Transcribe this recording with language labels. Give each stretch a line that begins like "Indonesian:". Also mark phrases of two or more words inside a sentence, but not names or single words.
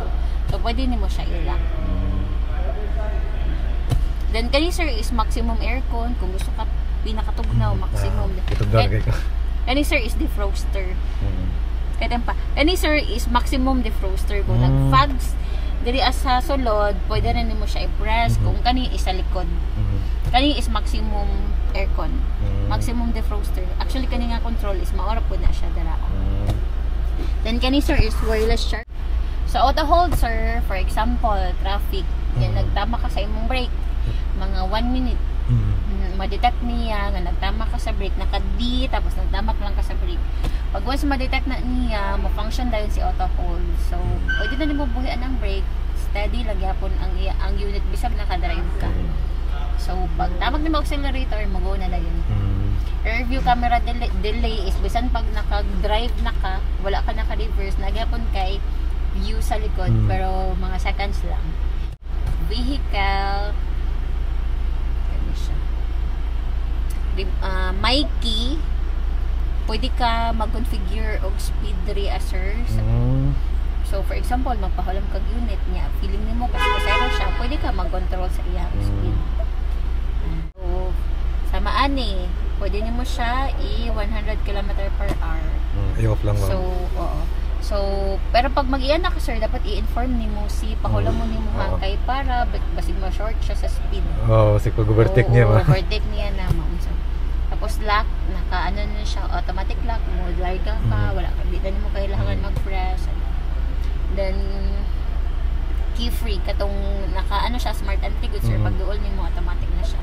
Cebuano: So pwede din mo siya i-lock. Then kani sir is
English: maximum aircon,
Cebuano: kung gusto ka pinakatugnaw maximum. Kani sir is defroster. Kani sir is
English: maximum defroster.
Cebuano: Kung nag-fags diri sa sulod, pwede rin mo siya i-press. Kung kani is sa likod, kani is
English: maximum aircon, maximum defroster.
Cebuano: Actually kani nga control is maora po na siya dara. Then kani sir is
English: wireless charge.
Cebuano: Sa
English: auto hold
Cebuano: sir,
English: for example traffic,
Cebuano: yan nagtama ka sa imong brake, mga 1 minute ma-detect niya nga nagtama ka sa brake, naka-D tapos nagtama lang ka sa brake. Pag once ma-detect na niya, ma-function dayon si
English: auto hold.
Cebuano: So pwede na nimo buhian ang brake, steady lang gyapon ang unit bisag naka-drive ka. So pag tamag nimo accelerator, mag-go na dayon.
English: Rear view camera delay
Cebuano: is bisan pag naka-drive na ka, wala ka naka-reverse, nagyapon kay view sa likod, pero mga seconds lang.
English: Vehicle my key,
Cebuano: pwede ka mag-configure og speed diri sir. So
English: for example,
Cebuano: magpahulam kag unit niya, feeling nimo kasi pasero siya, pwede ka mag-control sa iyang speed. So sama ani, pwede nimo siya i-100 km/h. I-off lang ma'am. So oo. So pero pag mag-iyan na ka sir, dapat i-inform nimo si pahulam mo nimo kay para basig ma-short siya sa speed. Si pag-overtake niya ma'am. Overtake niya na ma'am. So, tapos lock, naka-ano na siya,
English: automatic lock,
Cebuano: mo larga ka, wala ka, di na mo kailangan mag-press. Then,
English: key free,
Cebuano: katong naka-ano siya,
English: smart anti-good
Cebuano: sir, pag duol nimo automatic na siya.